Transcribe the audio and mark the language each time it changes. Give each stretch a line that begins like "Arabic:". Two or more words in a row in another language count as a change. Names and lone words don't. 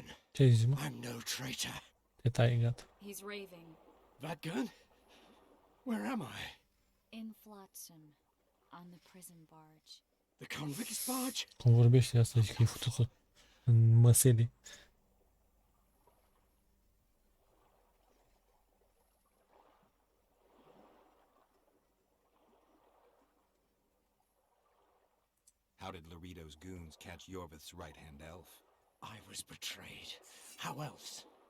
Romanian: Ce ai zis, mă?
English: I'm no traitor.
Romanian: Te tai, gata.
English: He's raving. That gun? Where am I? In Flotsam. On the prison barge. The convict's barge?
Romanian: Cum vorbește asta, zic că e făcut în măsele.
English: How did Laredo's goons catch Yorvith's right-hand elf? I was betrayed. How else?